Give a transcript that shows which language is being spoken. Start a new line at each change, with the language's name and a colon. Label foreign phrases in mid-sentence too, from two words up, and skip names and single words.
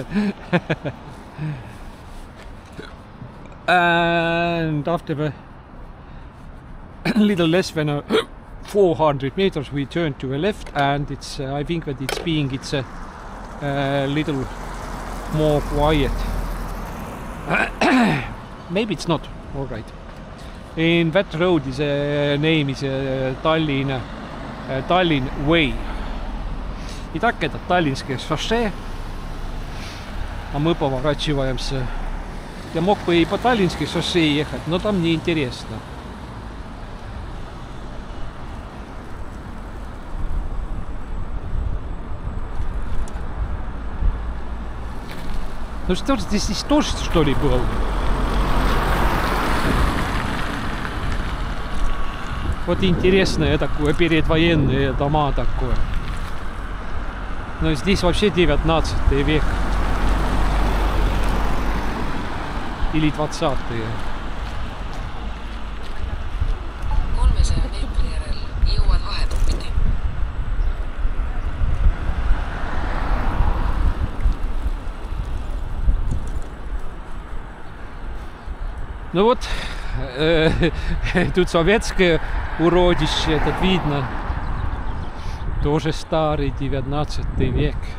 English: And after a little less than 400 meters, we turn to the left, and it's I think that it's a little more quiet. Maybe it's not. All right. In that road is name is Tallinn Way.
Russian: И так этот Таллинское шоссе. А мы поворачиваемся. Я мог бы и по Таллинской шоссе ехать, но там неинтересно. Ну что, здесь тоже, что ли, был? Вот интересное такое, передвоенное дома такое. Но здесь вообще 19 век. Или 20-е.
Estonian: 300 meetri järel jõuad vahepunkti.
Russian: Ну вот, тут советское уродище, этот видно. Тоже старый 19 век.